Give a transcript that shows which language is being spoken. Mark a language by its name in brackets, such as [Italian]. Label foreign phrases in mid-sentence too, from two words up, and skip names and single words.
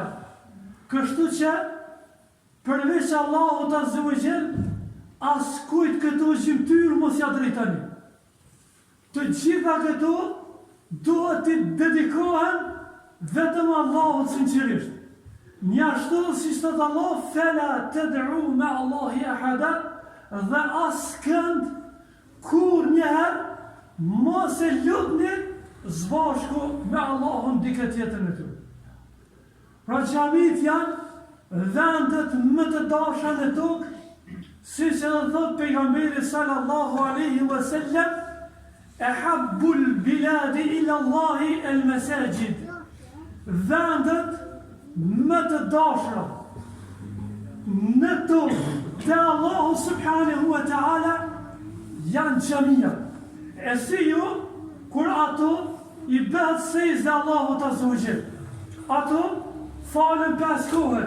[Albanian] Kështu që përveç Allahut [Arabic] عز وجل, [Albanian] as kujt këto gjymtyrë mos ja drejtoni. Të gjitha këto duhet të dedikohen vetëm Allahut sinqerisht. Njashtu si thot Allah: [Arabic] فلا تدعوا مع الله أحدا, [Albanian] dhe askënd kur njëherë mos e lutni zbashku me Allahun dikë tjetër në ty. Pra xhamit janë vendet më të dasha në tokë, si që dhe thot pejgamberi [Arabic] صلى الله عليه وسلم: أحب البلاد إلى الله المساجد, [Albanian] vendet më të dashura në to dhe Allahu [Arabic] سبحانه وتعالى [Albanian] janë xhamia. E si ju, kur ato i bëhet sejdë Allahut [Arabic] عز وجل, [Albanian] ato falen 5 kohët,